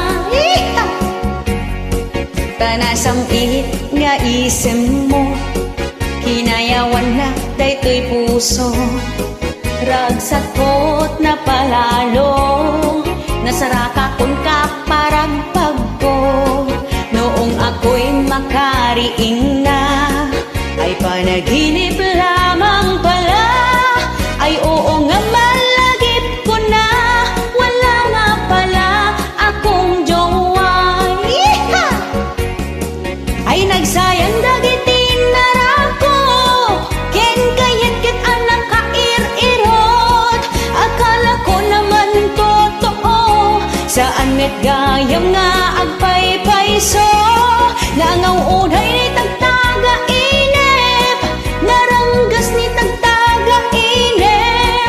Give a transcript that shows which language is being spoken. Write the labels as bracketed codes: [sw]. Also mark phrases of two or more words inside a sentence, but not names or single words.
[ilo] Tanasampit nga isem mo, kinayawan na daytoy puso. Ragsakot na palalo, nasaraka kun kaparagpag ko. [tl] Noong ako'y makariing na, ay panaginip lamang pala. Ay oo nga [ilo] malagip ko na, [tl] wala nga pala akong jowa. [ilo] Ay nagsayang dagiti narako, ken kayat ket anak kair-irot. [tl] Akala ko naman totoo, [ilo] saan met gayam nga agpaypayso. Nangaw uday ni tagtaga inep, naranggas ni tagtaga inep.